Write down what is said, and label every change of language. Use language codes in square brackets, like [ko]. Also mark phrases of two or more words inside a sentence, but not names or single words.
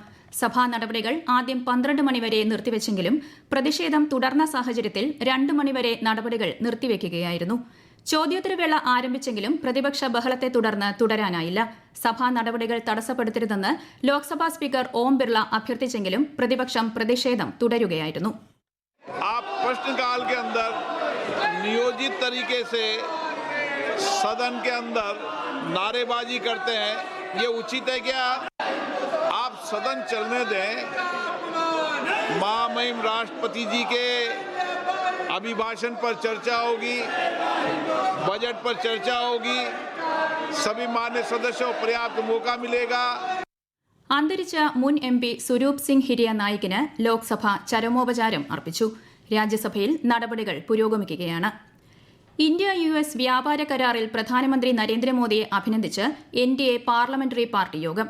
[ml] സഭാ നടപടികൾ ആദ്യം 12 മണിവരെ നിർത്തിവെച്ചെങ്കിലും പ്രതിഷേധം തുടർന്ന സാഹചര്യത്തിൽ 2 മണിവരെ നടപടികൾ നിർത്തിവെക്കുകയായിരുന്നു. ചോദ്യോത്തരവേള ആരംഭിച്ചെങ്കിലും പ്രതിപക്ഷ ബഹളത്തെ തുടർന്ന് തുടരാനായില്ല. സഭാ നടപടികൾ തടസ്സപ്പെടുത്തരുതെന്ന് ലോക്സഭാ സ്പീക്കർ ഓം ബിർള അഭ്യർത്ഥിച്ചെങ്കിലും പ്രതിപക്ഷം പ്രതിഷേധം തുടരുകയായിരുന്നു. [hi] प्रश्नकाल के अंदर नियोजित तरीके से सदन के अंदर नारेबाजी करते हैं, ये उचित है क्या? आप सदन चलने दें. महामहिम राष्ट्रपति जी के अभिभाषण पर चर्चा होगी, बजट पर चर्चा होगी, सभी मान्य सदस्यों को पर्याप्त मौका मिलेगा. [ml] അന്തരിച്ച മുൻ MP സ്വരൂപ് സിംഗ് ഹിരിയ നായിക്കിന് ലോക്സഭ ചരമോപചാരം അർപ്പിച്ചു. രാജ്യസഭയിൽ നടപടികൾ പുരോഗമിക്കുകയാണ്. ഇന്ത്യ US വ്യാപാര കരാറിൽ പ്രധാനമന്ത്രി നരേന്ദ്രമോദിയെ അഭിനന്ദിച്ച് NDA പാർലമെന്ററി പാർട്ടി യോഗം.